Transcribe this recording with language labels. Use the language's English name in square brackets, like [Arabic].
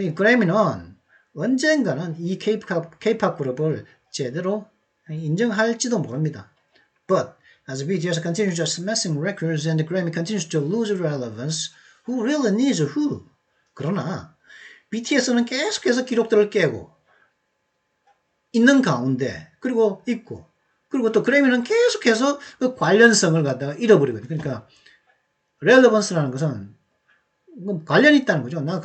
[Korean] 이 그래미는 언젠가는 이 K-pop 그룹을 제대로 인정할지도 모릅니다. [English] But as BTS continues to smashing records and the Grammy continues to lose relevance, who really needs who? [Korean] 그러나 BTS는 계속해서 기록들을 깨고 있는 가운데 그리고 또 그래미는 계속해서 그 관련성을 갖다가 잃어버리거든요. 그러니까 relevance라는 것은 관련이 있다는 거죠.